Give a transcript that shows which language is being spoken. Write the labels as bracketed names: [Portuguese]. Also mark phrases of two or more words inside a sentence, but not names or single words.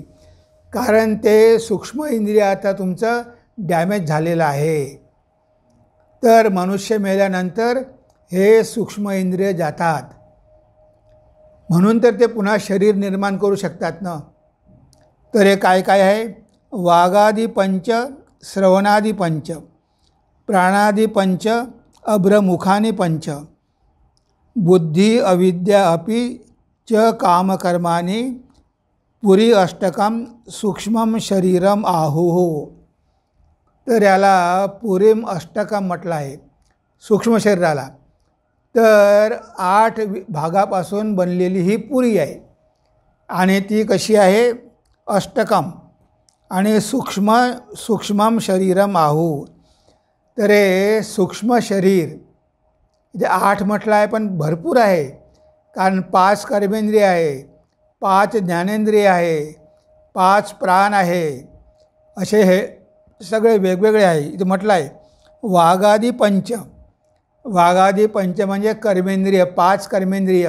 [Marathi] कारण ते सूक्ष्म इंद्रिय आता तुमचं डॅमेज झालेलं आहे. तर मनुष्य मेल्यानंतर हे सूक्ष्म इंद्रिय जातात, म्हणून तर ते पुन्हा शरीर निर्माण करू शकतात ना. तर हे काय काय आहे? [Sanskrit] वागादी पंच, श्रवणादी पंच, प्राणादी पंच, अभ्रमुखानी पंच, बुद्धी अविद्या अपि च कामकर्माणी पुरी अष्टकम सूक्ष्मम शरीरम आहुः. [Marathi] तर याला [Sanskrit] पुरीम अष्टकम [Marathi] म्हटलं आहे सूक्ष्म शरीराला. तर 8 भागापासून बनलेली ही पुरी आहे आणि ती कशी आहे? [Sanskrit] अष्टकम. आणि सूक्ष्मम शरीरम आहुः. [Marathi] तर हे सूक्ष्म शरीर इथे 8 म्हटलं आहे, पण भरपूर आहे. कारण 5 कर्मेंद्रिय आहे, 5 ज्ञानेंद्रिय आहे, 5 प्राण आहे, असे हे सगळे वेगवेगळे आहे. इथे म्हटलं आहे [Sanskrit] वागादी पंच. वागादी पंच [Marathi] म्हणजे कर्मेंद्रिय, 5 कर्मेंद्रिय.